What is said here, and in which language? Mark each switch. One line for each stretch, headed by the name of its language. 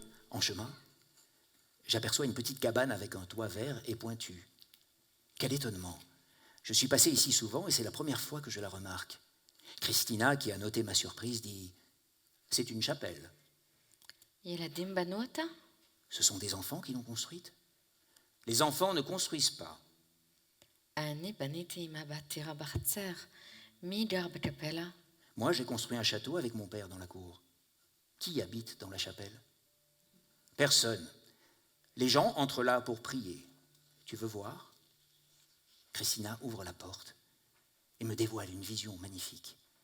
French: En chemin, j'aperçois une petite cabane avec un toit vert et pointu. Quel étonnement! Je suis passé ici souvent et c'est la première fois que je la remarque. Christina, qui a noté ma surprise, dit « C'est une chapelle. »
Hebrew: ילדים בנו אותה?
French: Ce sont des enfants qui l'ont construite. Les enfants ne construisent pas.
Hebrew: אני בניתי עם הבת טירה בחצר. מי גר בקפלה?
French: Moi, j'ai construit un château avec mon père dans la cour. Qui habite dans la chapelle? Personne. Les gens entrent là pour prier. Tu veux voir? Christina ouvre la porte et me dévoile une vision magnifique.